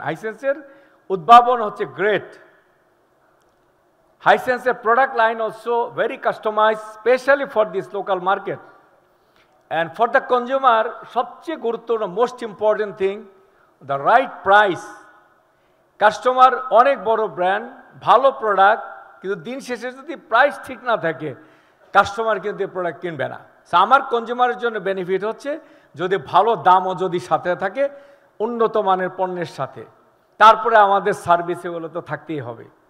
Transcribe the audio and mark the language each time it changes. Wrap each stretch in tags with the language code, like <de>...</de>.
<bn>Hisense এর উদ্ভাবন হচ্ছে great.</bn> <en>Hisense এর product line also very customized, especially for this local market. And for the consumer,</en> <bn>সবচেয়ে গুরুত্বপূর্ণ</bn> <en>most important thing, the right price.</en> <bn>Customer অনেক বড় ব্র্যান্ড, ভালো প্রোডাক্ট, কিন্তু দিন শেষে যদি প্রাইস ঠিক না থাকে কাস্টমার কিন্তু এই প্রোডাক্ট কিনবে না। সো আমার কনজিউমারের জন্য বেনিফিট হচ্ছে যদি ভালো দামও যদি সাথে থাকে উন্নত মানের পণ্যের সাথে, তারপরে আমাদের সার্ভিস এগুলো তো থাকতেই হবে।</bn>